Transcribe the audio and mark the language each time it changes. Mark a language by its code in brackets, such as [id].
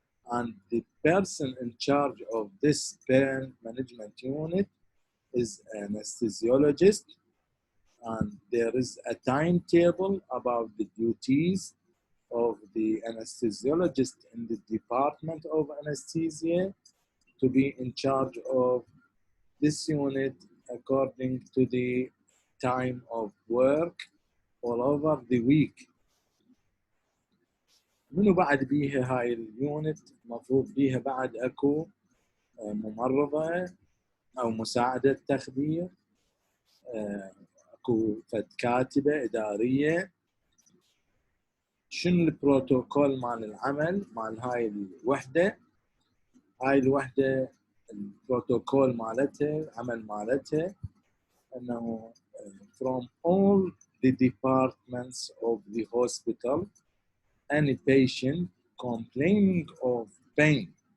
[en] And the person in charge of this pain management unit is an anesthesiologist, and there is a timetable about the duties of the anesthesiologist in the department of anesthesia to be in charge of this unit according to the time of work all over the week. [ar] منو بعد بيها هاي اليونت مفروض بيها بعد اكو ممرضة او مساعدة تخدير، اكو فد كاتبة ادارية. شنو البروتوكول مال العمل مال هاي الوحدة؟ هاي الوحدة البروتوكول مالتها عمل مالتها انه [en] from all the departments of the hospital, any patient complaining of pain,